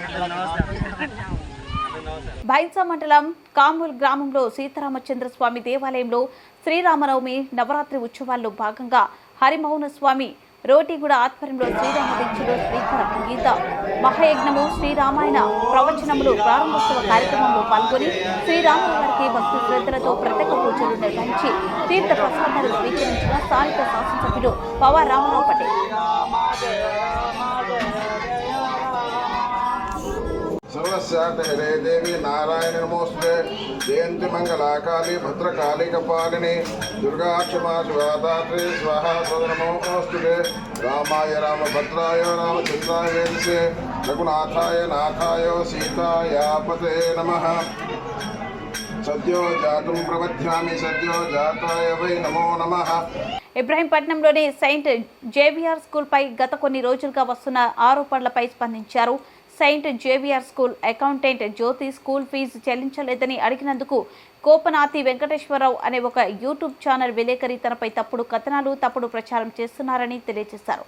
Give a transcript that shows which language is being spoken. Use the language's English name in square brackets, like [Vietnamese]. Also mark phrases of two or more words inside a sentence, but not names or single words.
[Telugu] బైన్సా మండలం కామూల్ గ్రామంలో సీతారామచంద్రస్వామి దేవాలయంలో శ్రీరామనవమి నవరాత్రి ఉత్సవాల్లో భాగంగా హరిమౌన స్వామి రోటిగూడ ఆధ్వర్యంలో శ్రీరామ దీక్షలు, శ్రీకర గీత మహాయజ్ఞము, శ్రీరామాయణ ప్రవచనములు ప్రారంభోత్సవ కార్యక్రమంలో పాల్గొని శ్రీరాముల వారికి భక్తి శ్రద్ధలతో ప్రత్యేక పూజలు నిర్వహించి తీర్థ ప్రసాదాలు స్వీకరించిన స్థానిక శాసనసభ్యులు పవార్ రామారావు పటేల్. [Sanskrit] सर्वस्याहरे देवी नारायण नमोस्तुते जयंती मंगलाकाली भद्रकाली कपालिनी दुर्गा क्षमा शिवादात्री स्वाहा नमोस्तुते रामाय रामभद्राय रामचंद्राय वेदसे रघुनाथाय नाथाय सीतायापते नमः सद्यो जातुं प्रवध्यामि सद्यो जाताय वै नमो नमः. [Telugu] ఇబ్రహీంపట్నంలోని సెయింట్ జేవియర్ స్కూల్పై గత కొన్ని రోజులుగా వస్తున్న ఆరోపణలపై స్పందించారు. సెయింట్ జేవియర్ స్కూల్ అకౌంటెంట్ జ్యోతి [English] school fee [Telugu] చెల్లించలేదని అడిగినందుకు కోపనాతి వెంకటేశ్వరరావు అనే ఒక [English] YouTube channel [Telugu] విలేకరి తనపై తప్పుడు కథనాలు, తప్పుడు ప్రచారం చేస్తున్నారని తెలియజేశారు.